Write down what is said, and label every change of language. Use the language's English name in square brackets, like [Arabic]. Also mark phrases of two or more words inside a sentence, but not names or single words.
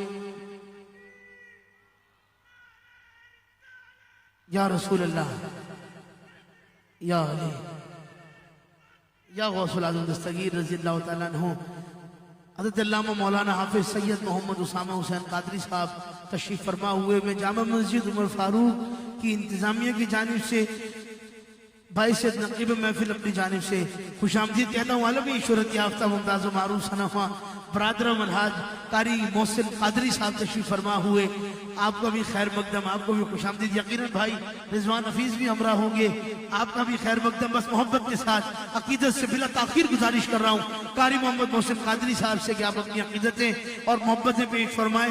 [Arabic] یا رسول اللہ، یا علی، یا غوث العظم [Urdu] دستگیر [Arabic] رضی اللہ تعالیٰ عنہ، [Urdu] حضرت علامہ مولانا حافظ سید محمد اسامہ حسین قادری صاحب تشریف فرما ہوئے۔ میں جامع مسجد عمر فاروق کی انتظامیہ کی جانب سے باعث نقیب محفل اپنی جانب سے خوش آمدید کہتا ہوں۔ عالمی شہرت یافتہ ممتاز و معروف صنفہ برادرم الحاج قاری محسن قادری صاحب تشریف فرما ہوئے، آپ کا بھی خیر مقدم، آپ کو بھی خوش آمدید۔ یقیناً بھائی رضوان حفیظ بھی ہمراہ ہوں گے، آپ کا بھی خیر مقدم۔ بس محبت کے ساتھ عقیدت سے بلا تاخیر گزارش کر رہا ہوں قاری محمد محسن قادری صاحب سے کہ آپ اپنی عقیدتیں اور محبتیں پیش فرمائیں۔